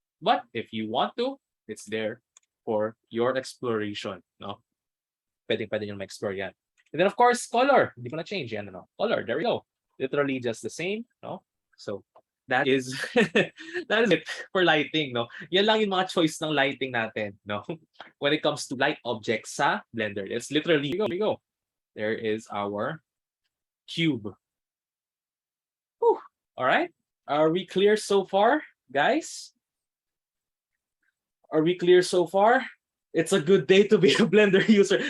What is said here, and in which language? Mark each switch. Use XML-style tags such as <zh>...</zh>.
<en>But if you want to, it's there for your exploration, no?</en> <tl>Pwede nyo ma-explore yan. And then of course, color. Hindi ko na change yan, no?</tl> <en>Color, there we go. Literally just the same, no? So that is that is it for lighting, no?</en> <tl>Yan lang yung mga choice ng lighting natin, no?</tl> <en>When it comes to light objects</en> <tl>sa Blender,</tl> <en>it's literally here we go. There is our cube. Whew. All right. Are we clear so far, guys? Are we clear so far? It's a good day to be a Blender user.</en>